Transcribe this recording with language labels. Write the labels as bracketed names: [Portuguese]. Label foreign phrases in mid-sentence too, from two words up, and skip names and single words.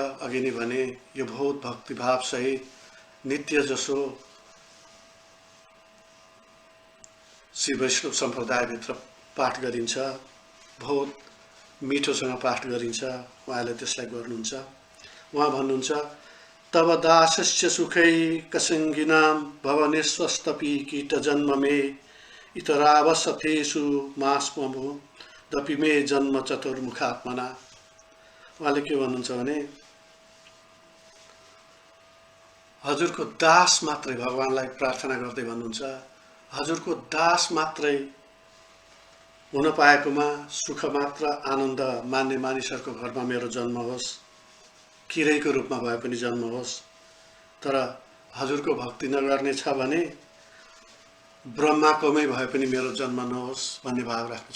[Nepali] अघि नै भने यो बहुत भक्तिभाव सहित नित्य जसो श्री वैष्णव सम्प्रदायभित्र पाठ गरिन्छ, बहुत मिठोसँग पाठ गरिन्छ। उहाँले त्यसलाई गर्नुहुन्छ। उहाँ भन्नुहुन्छ [Sanskrit] तब दासस्य सुखैकसङ्गिनां भवनेश्वस्तपि कीटजन्म मे इतरावसथेषु मास्मभु दपि मे जन्म चतुर्मुखात्मना। [Nepali] उहाँले के भन्नुहुन्छ भने हजुरको दास मात्रै, भगवानलाई प्रार्थना गर्दै भन्नुहुन्छ, हजुरको दास मात्रै हुन पाएकोमा सुख मात्र आनन्द मान्ने मानिसहरूको घरमा मेरो जन्म होस्, किरैको रूपमा भए पनि जन्म होस्, तर हजुरको भक्ति नगर्ने छ भने ब्रह्माकोमै भए पनि मेरो जन्म नहोस् भन्ने भाव राख्नुहुन्छ।